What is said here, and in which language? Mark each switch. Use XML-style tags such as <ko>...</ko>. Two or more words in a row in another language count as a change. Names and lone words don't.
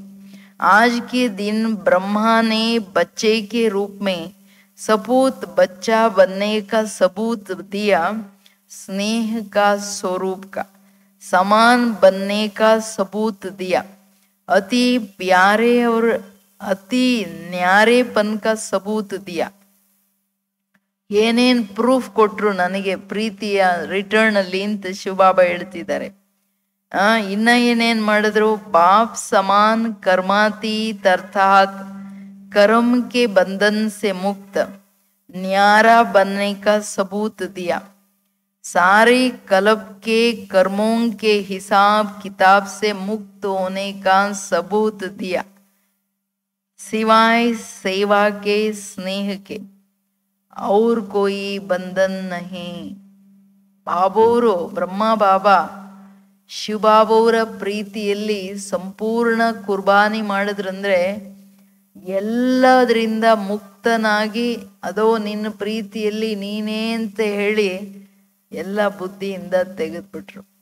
<hi>आज के दिन ब्रह्मा ने बच्चे के रूप में सपूत बच्चा बनने का सबूत दिया. स्नेह का स्वरूप का समान बनने का सबूत दिया. अति प्यारे और अति न्यारेपन का सबूत दिया.</hi> <kn>ಏನೇನ್ ಪ್ರೂಫ್ ಕೊಟ್ರು ನನಗೆ ಪ್ರೀತಿಯ ರಿಟರ್ನ್ ಅಲ್ಲಿ ಅಂತ ಶಿವಬಾಬಾ ಹೇಳ್ತಿದ್ದಾರೆ. ಇನ್ನ ಏನೇನ್ ಮಾಡಿದ್ರು,</kn> <hi>बाप समान कर्मातीत अर्थात् कर्म के बंधन से मुक्त न्यारा बनने का सबूत दिया. सारे कल्प के कर्मों के हिसाब किताब से मुक्त होने का सबूत दिया, सिवाय सेवा के स्नेह के और कोई बंधन नहीं.</hi> <kn>ಬಾಬೋರು ಬ್ರಹ್ಮ ಬಾಬಾ ಶಿವಬಾಬೋರ ಪ್ರೀತಿಯಲ್ಲಿ ಸಂಪೂರ್ಣ ಕುರ್ಬಾನಿ ಮಾಡಿದ್ರಂದ್ರೆ ಎಲ್ಲದರಿಂದ ಮುಕ್ತನಾಗಿ, ಅದೋ ನಿನ್ನ ಪ್ರೀತಿಯಲ್ಲಿ ನೀನೇ ಅಂತ ಹೇಳಿ ಎಲ್ಲ ಬುದ್ಧಿಯಿಂದ ತೆಗೆದ್ಬಿಟ್ರು.</kn>